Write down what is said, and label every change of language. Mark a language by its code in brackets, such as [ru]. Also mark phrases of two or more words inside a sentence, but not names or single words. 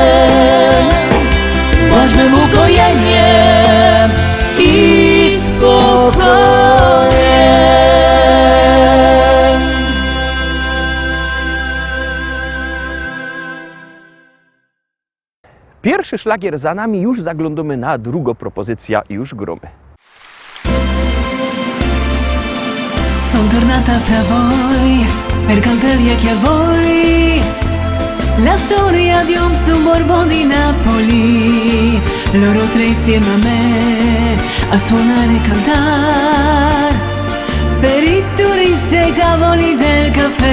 [pl] Bądź mym ukojeniem i spokojem. Pierwszy szlagier za nami, już zaglądamy na drugą propozycję i już gromy. [it] Son tornata fra voi per cantarvi che a voi la storia di un sobborgo di Napoli. Loro tre insieme a me a suonare e cantare per i turisti ai tavoli del caffè.